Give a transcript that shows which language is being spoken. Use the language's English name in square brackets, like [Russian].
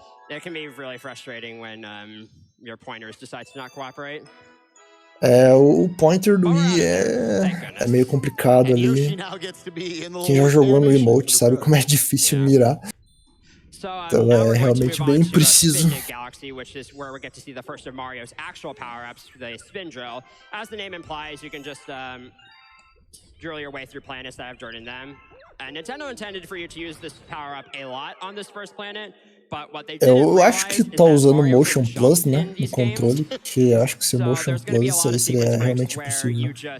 [English] It can be really frustrating when your pointers decide to not cooperate. [Portuguese] O pointer do Wii é meio complicado ali. Quem já jogou no emote sabe como é difícil mirar. Então é realmente bem preciso. [English] Which is where we get to see the first of Mario's actual power-ups, the spin drill. As the name implies, you can just drill your way through planets that have dirt in them. And Nintendo intended for you to use this power-up a lot on this first planet. [Portuguese] Eu acho que tá usando o Motion Plus, né, no controle, que acho que se o Motion Plus isso aí seria realmente possível.